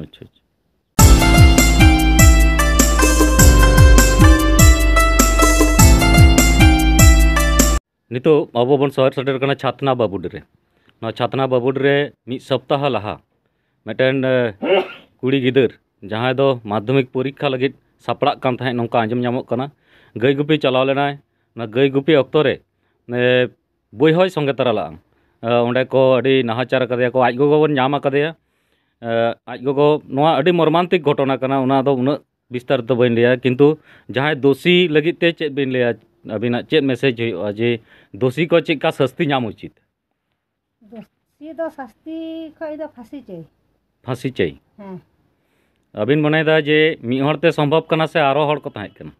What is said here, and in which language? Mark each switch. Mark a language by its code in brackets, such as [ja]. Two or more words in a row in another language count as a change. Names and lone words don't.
[hi] अच्छा अच्छा [sat] नितो अब बन शहर सटर कना छातना बाबुड रे ना छातना बाबुड रे मिद सप्ताह लहा मिटन कुड़ी गिदर जहाँ दो माध्यमिक परीक्षा लगित सापड़ा कान थाहे नोंका आंजम नामोग कना गई गुपी चलाव लेनाय ना गई गुपी अक्तो रे बई हय संगे तरा ला ओंडे को अडी नाहाचार कदेया को आज गोगो बन नाम कदेया आज गोगो नोआ अडी मर्मांतिक घटना कना उना दो उना विस्तार तो बइन लिया किंतु जहाँ दोषी लगित ते चेक बिन लिया अबिना चेक मैसेज हुआ जे दोषी को चेका शास्ति नाम उचित दोषी दो शास्ति खय दो [hi] फांसी चाहिए हाँ [sat] अबिन मनेदा जे मी हरते संभव कना से आरो हर को ताहे कना